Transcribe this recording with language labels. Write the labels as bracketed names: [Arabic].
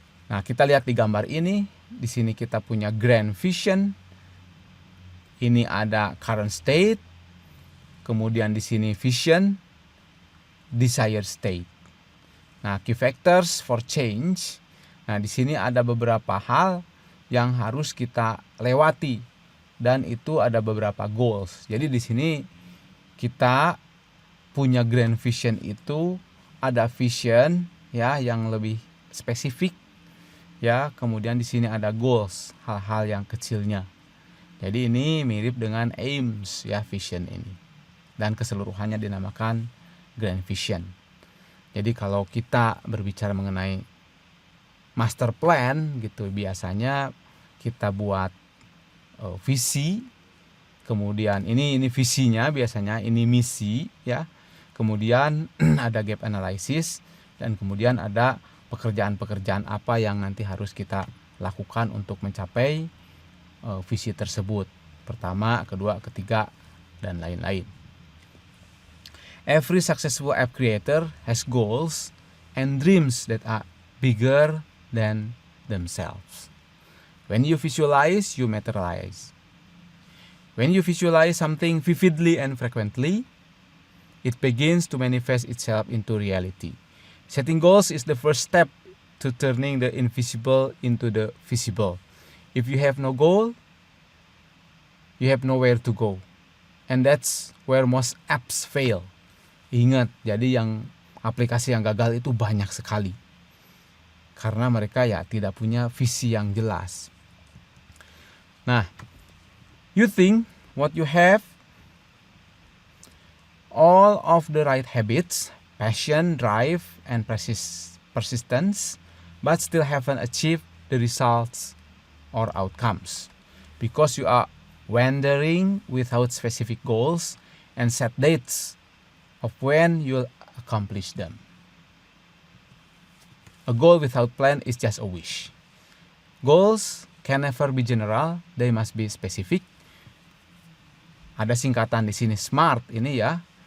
[Indonesian] Nah, kita lihat di gambar ini. Di sini kita punya grand vision. Ini ada current state. Kemudian di sini vision, desired state. [English] Nah, key factors for change. [Indonesian] Nah, di sini ada beberapa hal yang harus kita lewati dan itu ada beberapa goals. Jadi di sini kita punya grand vision itu ada vision ya yang lebih spesifik ya, kemudian di sini ada goals, hal-hal yang kecilnya. Jadi ini mirip dengan aims ya, vision ini. Dan keseluruhannya dinamakan grand vision. Jadi kalau kita berbicara mengenai master plan gitu, biasanya kita buat visi, kemudian ini visinya biasanya, ini misi ya. Kemudian ada gap analysis dan kemudian ada pekerjaan-pekerjaan apa yang nanti harus kita lakukan untuk mencapai visi tersebut. Pertama, kedua, ketiga, dan lain-lain. [English] Every successful app creator has goals and dreams that are bigger than themselves. When you visualize, you materialize. When you visualize something vividly and frequently, it begins to manifest itself into reality. Setting goals is the first step to turning the invisible into the visible. If you have no goal, you have nowhere to go. And that's where most apps fail. [Indonesian] Ingat, jadi yang aplikasi yang gagal itu banyak sekali. Karena mereka ya tidak punya visi yang jelas. [English] Nah, you think what you have all of the right habits, passion, drive, and persistence, but still haven't achieved the results or outcomes because you are wandering without specific goals and set dates of when you'll accomplish them. A goal without plan is just a wish. Goals can never be general, they must be specific. [Indonesian] Ada singkatan di sini SMART ini ya.